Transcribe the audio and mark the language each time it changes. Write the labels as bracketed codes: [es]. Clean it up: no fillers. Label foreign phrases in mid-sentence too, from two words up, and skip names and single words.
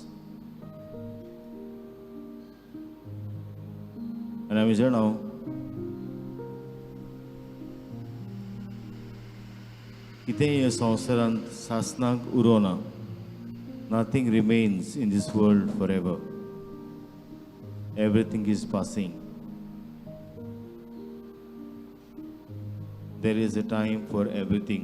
[kok] And आमी जाणां कितेंय ह्या संवसारांत सासनाक उरोना. [en] Nothing remains in this world forever. everything is passing. There is a time for everything.